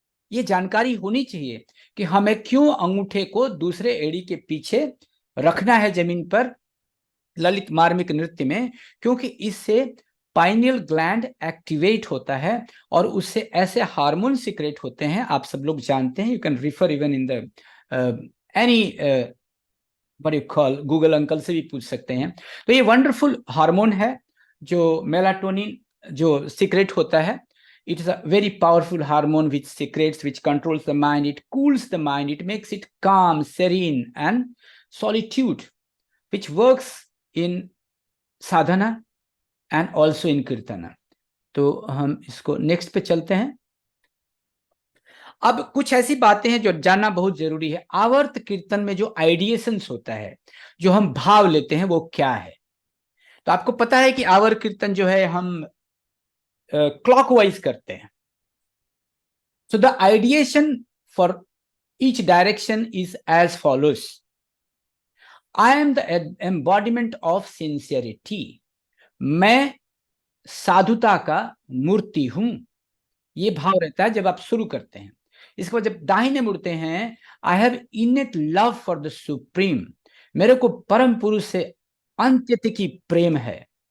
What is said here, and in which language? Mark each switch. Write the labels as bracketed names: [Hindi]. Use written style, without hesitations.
[Hindi] ये जानकारी होनी चाहिए कि हमें क्यों अंगूठे को दूसरे एड़ी के पीछे रखना है जमीन पर ललित मार्मिक नृत्य में, क्योंकि इससे पाइनियल ग्लैंड एक्टिवेट होता है और उससे ऐसे हार्मोन सिक्रेट होते हैं, आप सब लोग जानते हैं। [English] you can refer even in the any what you call, [Hindi] Google uncle से भी पूछ सकते हैं। तो ये वंडरफुल हार्मोन है जो मेलाटोनिन जो सिक्रेट होता है। [English] It is a very powerful hormone which secretes, which controls the mind, it cools the mind, it makes it calm, serene and solitude, which works in sadhana and also in kirtana. [Hindi] तो हम इसको next पे चलते हैं। अब कुछ ऐसी बातें हैं जो जानना बहुत जरूरी है। आवर्त कीर्तन में जो आइडिएशंस होता है, जो हम भाव लेते हैं, वो क्या है? तो आपको पता है कि आवर्त कीर्तन जो है हम क्लॉकवाइज करते हैं। [English] So the ideation for each direction is as follows. I am the embodiment of sincerity. [Hindi] मैं साधुता का मूर्ति हूं। ये भाव रहता है जब आप शुरू करते हैं। इसके बाद जब दाहिने मुड़ते हैं, [English] I have innate love for the supreme. [Hindi] मेरे को परम पुरुष से अत्यंत की प्रेम है।